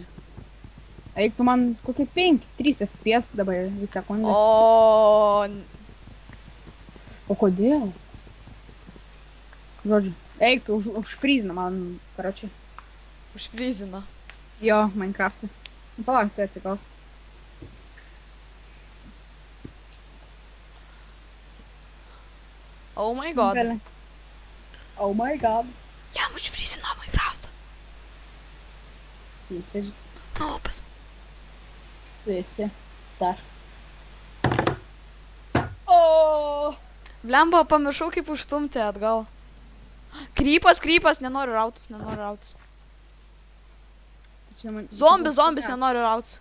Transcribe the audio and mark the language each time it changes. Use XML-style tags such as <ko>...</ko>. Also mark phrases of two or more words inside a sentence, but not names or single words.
<lt>Eik, tu man kokie 3 FPS dabar į sekundę. O kodėl? Žodžiu, eik, tu užfryzina man, karočiui. Užfrizino. Jo, Minecraft'e. Nu, palauk, tu atsigaus.</lt> <en>Oh my god. Oh my god.</en> <lt>Jam užfrizino Minecraft'ą. Jis, Nu, opas. tu esi. Dar. O. Blemba, pamiršau kaip užstumti atgal. Krypas, nenoriu rautis. Zombis, nenoriu rautis.</lt>